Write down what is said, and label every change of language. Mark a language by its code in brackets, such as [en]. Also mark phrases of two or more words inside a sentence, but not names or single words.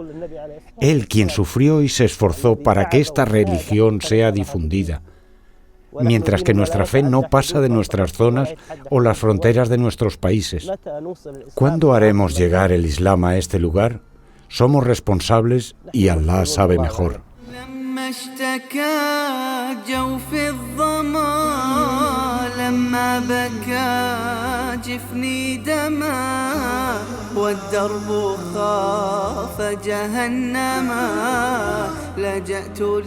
[es] Él quien sufrió y se esforzó para que esta religión sea difundida, mientras que nuestra fe no pasa de nuestras zonas o las fronteras de nuestros países. ¿Cuándo haremos llegar el Islam a este lugar? Somos responsables y Allah sabe mejor. [ar] اشتكى جوف الظما لما بكى جفني دما والدرب خاف جهنما لجأت